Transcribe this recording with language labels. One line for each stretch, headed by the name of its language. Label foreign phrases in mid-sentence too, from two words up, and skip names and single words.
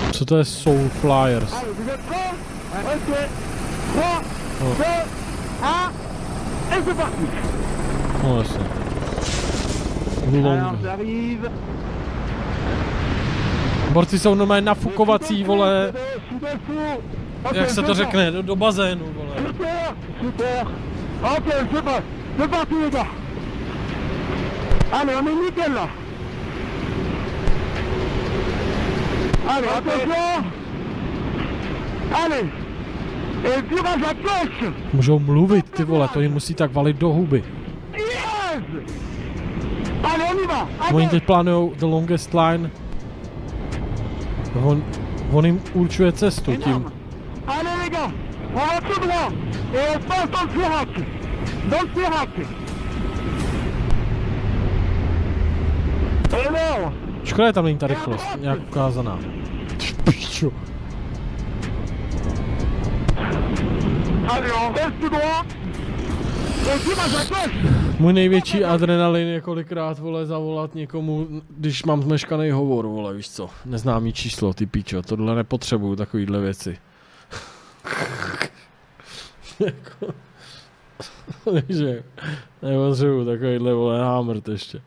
Czech: to je Soul Flyers.
French: Allez, vous êtes prêts? Ok. 3, 2, 1, et c'est parti.
Czech: No jasně.
French: Alors,
English: Long.
French: j'arrive.
Czech: Borci jsou normálně nafukovací, vole,
French: Je suis dessous. Ok,
Czech: jak se to
French: c'est
Czech: řekne, do bazénu, vole.
French: bon. Super, super. Ok, c'est bon. C'est parti, les gars. Allez, on est nickel, là. Allez, attention. Allez. Et virage à gauche.
Czech: Můžou mluvit, ty vole, to jim musí tak valit do huby.
French: Yes. Allez, on y va.
Czech: Oni
French: Allez.
Czech: teď plánujou
English: the longest line.
Czech: On jim určuje cestu tím.
French: Énorme. Allez les gars, on va tout droit et on passe dans le Sirac. Dans le Sirac. Énorme.
Czech: Škoda je tam není ta rychlost, nějak ukázaná. Pičo.
French: Allez, on reste tout droit. Et virage à gauche.
Czech: Můj největší adrenalin je kolikrát, vole, zavolat někomu, když mám zmeškaný hovor, vole, víš co, neznámý číslo, ty pičo, tohle nepotřebuju, takovýhle věci. Jako, že nepotřebuju takovýhle, vole, námrt ještě.